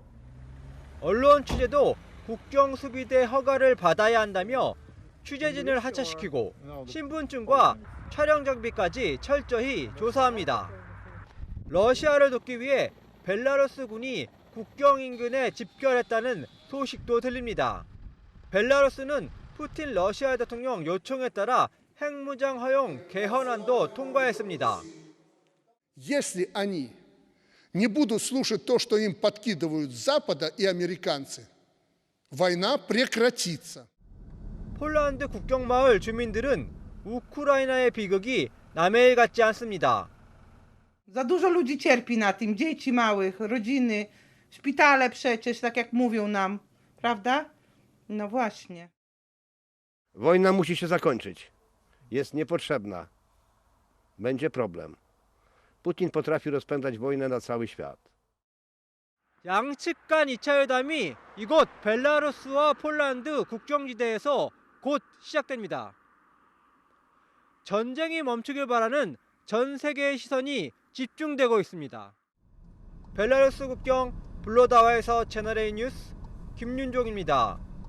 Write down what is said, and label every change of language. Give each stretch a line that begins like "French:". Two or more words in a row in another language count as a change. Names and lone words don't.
Korean: 언론 취재도 국경 수비대 허가를 받아야 한다며 취재진을 하차시키고 신분증과 촬영 장비까지 철저히 조사합니다. 러시아를 돕기 위해 벨라루스 군이 국경 인근에 집결했다는 소식도 들립니다. 벨라루스는 푸틴 러시아 대통령 요청에 따라 핵무장 허용 개헌안도 통과했습니다.
Russian: Если они не будут слушать то, что им подкидывают с Запада и американцы, война прекратится.
Korean: 폴란드 국경마을 주민들은 우크라이나의 비극이 남의 일 같지 않습니다.
Polish: Za dużo ludzi cierpi na tym, dzieci małych, rodziny, szpitale przecież, tak jak mówią nam, prawda? No właśnie. Wojna musi się zakończyć. Jest niepotrzebna. Będzie problem. Putin potrafi rozpętać wojnę na cały świat.
Korean: 양측 간 2차 회담이 이곳 벨라루스와 폴란드 국경지대에서 곧 시작됩니다. 전쟁이 멈추길 바라는 전 세계의 시선이 집중되고 있습니다. 벨라루스 국경 블로다와에서 채널A 뉴스 김윤종입니다.